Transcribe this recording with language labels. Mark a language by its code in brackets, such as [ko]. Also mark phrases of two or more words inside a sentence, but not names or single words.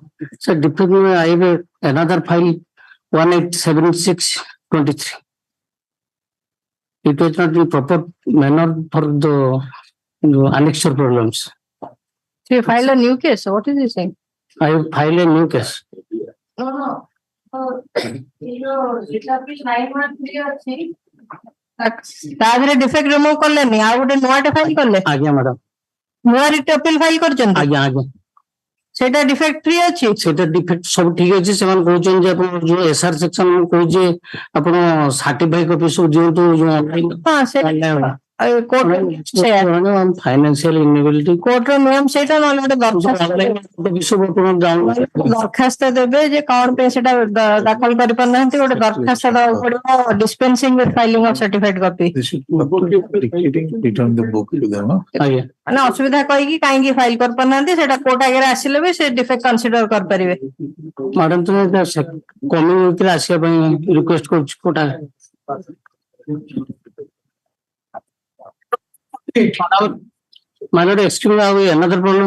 [en] Sir, defect I have another file 187623. It was not in proper manner for the annexure problems. So you filed a new case. So what is he saying? I have filed a new case. No. [or] ତାଦେହରେ [en] defect remove [or] କଲେନି ଆଉ ଗୋଟେ ନୂଆଟେ ଫାଇଲ କଲେ ଆଜ୍ଞା ମ୍ୟାଡାମ ନୂଆ [en] writ appeal file [or] କରିଛନ୍ତି ଆଜ୍ଞା ଆଜ୍ଞା ସେଇଟା [en] defect free [or] ଅଛି ସେଇଟା ଡିଫେକ୍ଟ ସବୁ ଠିକ ଅଛି ସେମାନେ କହୁଛନ୍ତି ଯେ ଆପଣ ଯୋଉ [en] SR section [or] କହୁଛି ଆପଣ [en] certify copy [or] ସବୁ ଦିଅନ୍ତୁ ଯୋଉ ଅନଲାଇନ ହଁ ସେଇଟା [en] financial inability [or] କୋର୍ଟର ନିୟମ ସେଇଟା ନହେଲେ ଗୋଟେ ଦରଖାସ୍ତ ଦେବେ ଯେ କଣ ପାଇଁ ସେଟା ଦାଖଲ କରିପାରୁନାହାନ୍ତି ଗୋଟେ ଦରଖାସ୍ତ ଦେବାକୁ ପଡିବ [en] dispensing with filing of certified copy [or] ମାନେ ଅସୁବିଧା କହିକି କାହିଁକି ଫାଇଲ କରିପାରୁନାହାନ୍ତି ସେଟା କୋର୍ଟ ଆଗରେ ଆସିଲେ ବି ସେ [en] defect consider [or] କରିପାରିବେ ମ୍ୟାଡାମ ତ କମିଂ ଭିତରେ ଆସିବା ପାଇଁ ରିକ୍ୱେଷ୍ଟ କରୁଛି କୋର୍ଟ [en] My lord, excuse me, another problem.